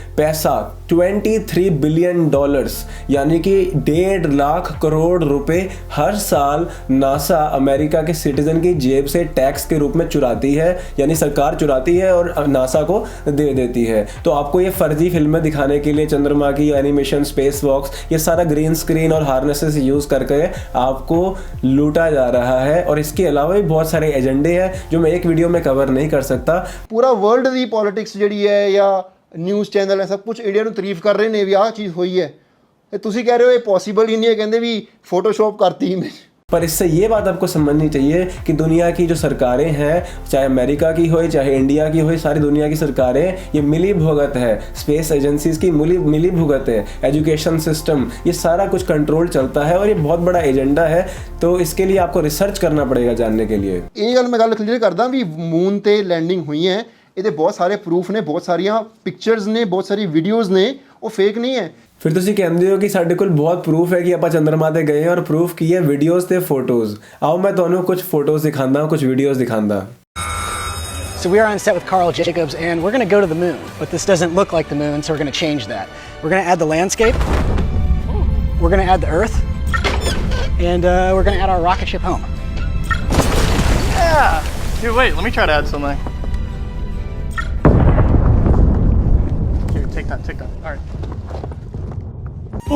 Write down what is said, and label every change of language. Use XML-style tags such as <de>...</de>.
<hi>23 billion dollars यानी कि 1.5 लाख करोड़ रुपए हर साल नासा अमेरिका के सिटीजन की जेब से टैक्स के रूप में चुराती है, यानी सरकार चुराती है और नासा को दे देती है। तो आपको ये फर्जी फिल्में दिखाने के लिए चंद्रमा की एनिमेशन, स्पेस वॉक्स, ये सारा ग्रीन स्क्रीन और हार्नेसेस यूज़ करके आपको लूटा जा रहा है। और इसके अलावा भी बहुत सारे एजेंडे हैं जो मैं एक वीडियो में कवर नहीं कर सकता।</hi> <pa>पूरा वर्ल्ड ਦੀ ਪੋਲਿਟਿਕਸ ਜਿਹੜੀ ਹੈ ਜਾਂ ਨਿਊਜ਼ ਚੈਨਲ ਹੈ, ਸਭ ਕੁਝ ਇੰਡੀਆ ਨੂੰ ਤਾਰੀਫ ਕਰ ਰਹੇ ਨੇ ਵੀ ਆਹ ਚੀਜ਼ ਹੋਈ ਹੈ, ਤੇ ਤੁਸੀਂ ਕਹਿ ਰਹੇ ਹੋ ਇਹ ਪੋਸੀਬਲ ਹੀ ਨਹੀਂ ਹੈ, ਕਹਿੰਦੇ ਵੀ</pa> <hi>फोटोशॉप करती इमेज। पर इससे ये बात आपको समझनी चाहिए कि दुनिया की जो सरकारें हैं, चाहे अमेरिका की हो चाहे इंडिया की हो, सारी दुनिया की सरकारें ये मिली भुगत है, स्पेस एजेंसीज की मिली भुगत है, एजुकेशन सिस्टम, ये सारा कुछ कंट्रोल चलता है और ये बहुत बड़ा एजेंडा है। तो इसके लिए आपको रिसर्च करना पड़ेगा जानने के लिए।</hi> <pa>ਇਹ ਗੱਲ ਮੈਂ ਗੱਲ ਕਲੀਅਰ ਕਰਦਾ ਵੀ ਮੂਨ ਤੇ ਲੈਂਡਿੰਗ ਹੋਈ ਹੈ, ਇਹਦੇ ਬਹੁਤ ਸਾਰੇ ਪ੍ਰੂਫ ਨੇ, ਬਹੁਤ ਸਾਰੀਆਂ ਪਿਕਚਰਸ ਨੇ, ਬਹੁਤ ਸਾਰੀ ਵੀਡੀਓਜ਼ ਨੇ, ਉਹ ਫੇਕ ਨਹੀਂ ਹੈ। ਫਿਰ ਤੁਸੀਂ ਕਹਿੰਦੇ ਹੋ ਕਿ ਸਾਡੇ ਕੋਲ ਬਹੁਤ ਪ੍ਰੂਫ ਹੈ ਕਿ ਆਪਾਂ ਚੰਦਰਮਾ ਤੇ ਗਏ ਔਰ ਪ੍ਰੂਫ ਕੀ ਹੈ? ਵੀਡੀਓਜ਼ ਤੇ ਫੋਟੋਜ਼। ਆਓ ਮੈਂ ਤੁਹਾਨੂੰ ਕੁਝ ਫੋਟੋਜ਼ ਦਿਖਾਉਂਦਾ, ਕੁਝ ਵੀਡੀਓਜ਼ ਦਿਖਾਉਂਦਾ।</pa> <en>So we are on set with Carl Jacobs, and we're going to go to the moon, but this doesn't look like the moon, so we're going to change that. We're going to add the landscape, we're going to add the Earth, and we're going to add our rocket ship home. Yeah! Dude, wait, let me try to add something. Here, take that, all right.</en>